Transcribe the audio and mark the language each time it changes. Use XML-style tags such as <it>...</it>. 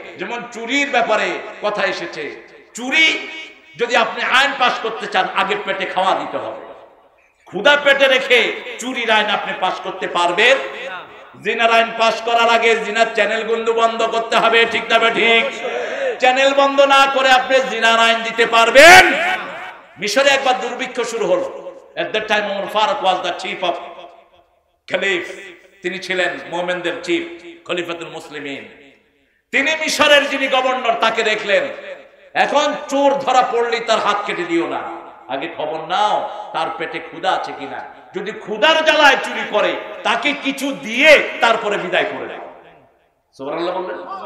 <bn>যেমন চুরির ব্যাপারে কথা এসেছে, চুরি যদি আপনি আইন পাস করতে চান, আগে পেটে খাওয়া দিতে হবে। ক্ষুধা পেটে রেখে চুরির আইন আপনি পাস করতে পারবেন? জিনার আইন পাস করার আগে জিনার চ্যানেল বন্ধ করতে হবে, ঠিক না? ঠিক। চ্যানেল বন্ধ না করে আপনি জিনার আইন দিতে পারবেন? মিশরে একবার দুর্ভিক্ষ শুরু হলো।</bn> <en>At that time Umar Farooq was the chief of Khalif,</en> <bn>তিনি ছিলেন মুমিনদের চিফ, খলিফাতুল মুসলিমিন। তিনি মিশরের যিনি গভর্নর, তাকে দেখলেন এখন চোর ধরা পড়লে তার হাত কেটে দিও না, আগে খবর নাও তার পেটে ক্ষুধা আছে কিনা। যদি ক্ষুধার জ্বালায় চুরি করে, তাকে কিছু দিয়ে তারপরে বিদায় করে দাও। সুবহানাল্লাহ বললেন।</bn>